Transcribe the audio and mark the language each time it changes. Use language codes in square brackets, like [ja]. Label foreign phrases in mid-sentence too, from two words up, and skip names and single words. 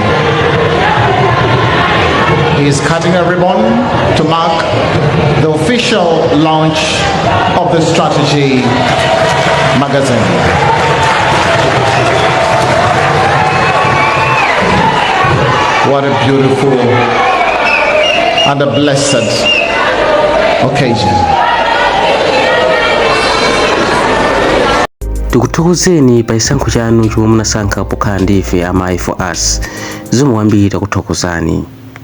[en] He is cutting a ribbon to mark the official launch of the strategy magazine. What a beautiful and a blessed occasion. [ny] Tikuthokozeni pa chisankho chanu chomwe munasankha pokhala ndife amayi [en] for us. [ny] Zomwe ambiri takuthokozani.